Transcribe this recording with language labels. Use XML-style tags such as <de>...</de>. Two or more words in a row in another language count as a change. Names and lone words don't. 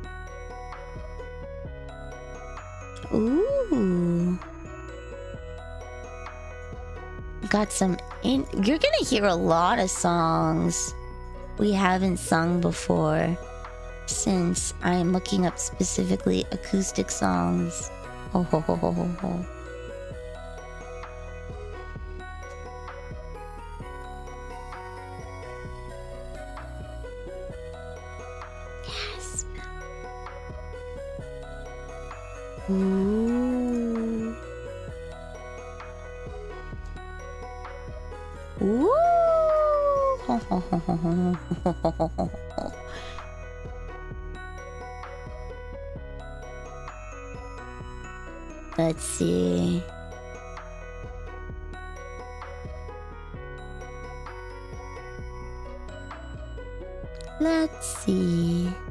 <en>Ooh. Got some in. You're gonna hear a lot of songs we haven't sung before, since I'm looking up specifically acoustic songs. Ho ho ho ho ho ho. Yes. Ooh. Ooh. Ho ho ho ho ho ho ho ho. Let's see. Let's see.</en>